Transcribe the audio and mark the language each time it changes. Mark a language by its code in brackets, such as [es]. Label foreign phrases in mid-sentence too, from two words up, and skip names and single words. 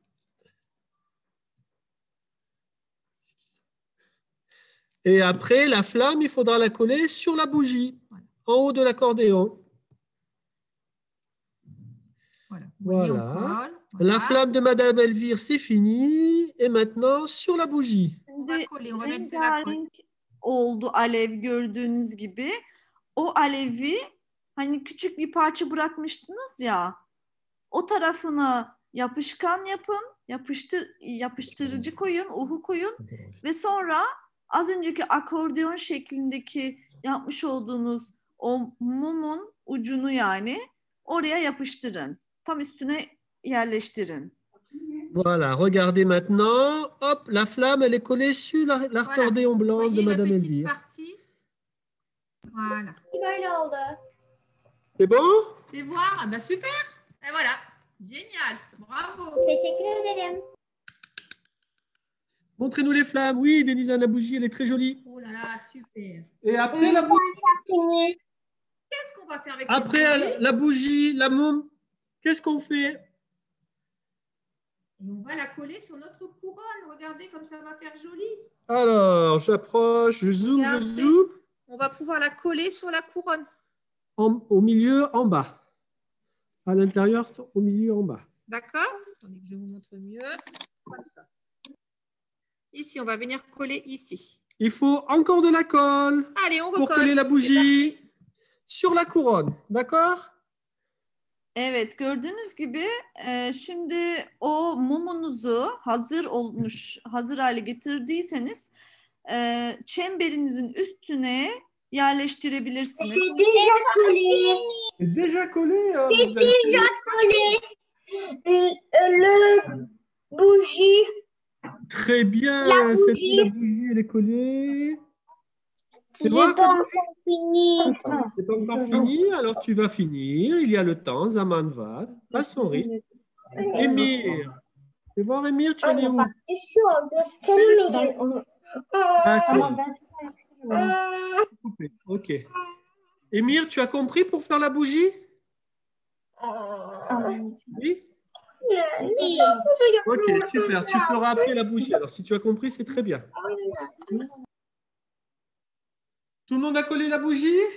[fr] Et après, la flamme, il faudra la coller sur la bougie, en haut de l'accordéon. Voilà. Vous voyez, on Voilà. colle. La Voilà. flamme de Madame Elvire, c'est fini. Et maintenant, sur la bougie. On va coller, on va mettre de la colle. [tr] Rengarenk oldu alev gördüğünüz gibi. O alevi hani küçük bir parça bırakmıştınız ya. O tarafına yapışkan yapın, yapıştırıcı koyun, uhu koyun ve sonra az önceki akordeon şeklindeki yapmış olduğunuz o mumun ucunu yani oraya yapıştırın. Tam üstüne yerleştirin. [fr] Voilà, regardez maintenant. Hop, la flamme, elle est collée sur l'accordéon Vous blanc de voyez la Madame petite Elvire. partie? Voilà. [tr] Böyle oldu. [fr] C'est bon? Fais voir. Ah ben super. Et voilà. Génial. Bravo. [tr] Teşekkür ederim. [fr] Montrez-nous les flammes. Oui, Denisa, la bougie, elle est très jolie. Oh là là, super. Et après la bougie, Qu'est-ce qu'on va faire avec après cette bougie? la bougie, la môme, qu'est-ce qu'on fait? Et on va la coller sur notre couronne. Regardez comme ça va faire joli. Alors, j'approche, je zoome, je Regardez. zoome. On va pouvoir la coller sur la couronne. Au milieu, en bas. À l'intérieur, au milieu, en bas. D'accord? Attendez que je vous montre mieux. Comme ça. Ici, on va venir coller ici. Il faut encore de la colle Allez, on pour recolle. coller la C'est bougie parti. sur la couronne. D'accord? [tr] Evet, gördüğünüz gibi şimdi o mumunuzu hazır hale getirdiyseniz çemberinizin üstüne yerleştirebilirsiniz. [fr] C'est déjà collé. C'est déjà collé. Hein, C'est vous avez- déjà collé. Le bougie. Très bien. La C'est bougie. la bougie, elle est collée. J'ai voir pas ta encore fini. C'est pas encore fini, alors tu vas finir. Il y a le temps. Zaman va à son rythme. Émir, Fais voir, Emir, tu en es [tr] Anne [fr] où? [tr] bak düşüyor. Gösteremeyin onu. [fr] D'accord. Ben Coupé. Ok. Emir, tu as compris pour faire la bougie? Oui? Ok, super. Tu feras après la bougie. Alors, si tu as compris, c'est très bien. Tout le monde a collé la bougie?